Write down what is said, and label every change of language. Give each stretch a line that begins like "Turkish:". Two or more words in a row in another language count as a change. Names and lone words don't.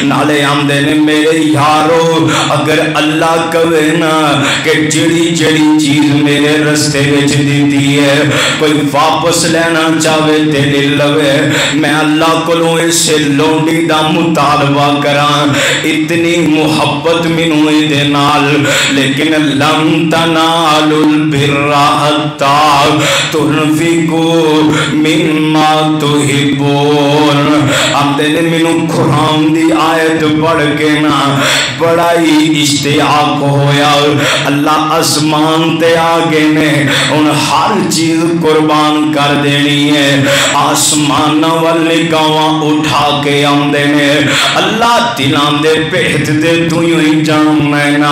Punjabi: نالے آندے نے میرے یارو اگر اللہ کہے نا کہ جیہڑی جیہڑی چیز میرے رستے وچ دی ہے کوئی واپس لینا چاہے تے لے لوے، میں اللہ کولوں اس لونڈی دا مطالبہ کراں، اتنی محبت مینوں ایہدے نال.
Arabic: لكن لن تنالوا البر حتى تنفقوا مما تحبون.
Punjabi: آندے نے مینوں قرآن دی آیت پڑھ کے نا بڑا ہی اشتیاق ہویا، اللہ آسمان تے آ گئے نے، ہن ہر چیز قربان کر دینی ہے. آسمان ول نگاہاں اٹھا کے آندے نے، اللہ دلاں دے بھید دے تو ہی جاننا نا.